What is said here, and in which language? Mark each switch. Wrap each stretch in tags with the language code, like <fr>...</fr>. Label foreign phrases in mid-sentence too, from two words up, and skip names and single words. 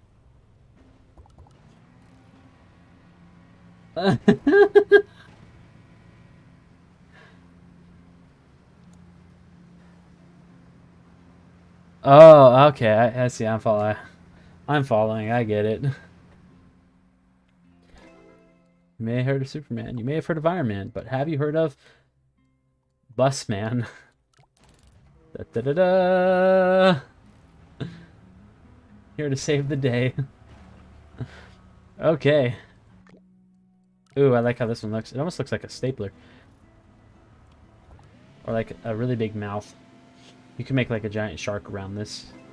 <en>Oh, okay. I see. I'm following. I'm following. I get it. You may have heard of Superman. You may have heard of Iron Man, but have you heard of Busman? Da, da, da, da. Here to save the day. Okay. Ooh, I like how this one looks. It almost looks like a stapler. Or like a really big mouth. You can make like a giant shark around this.</en>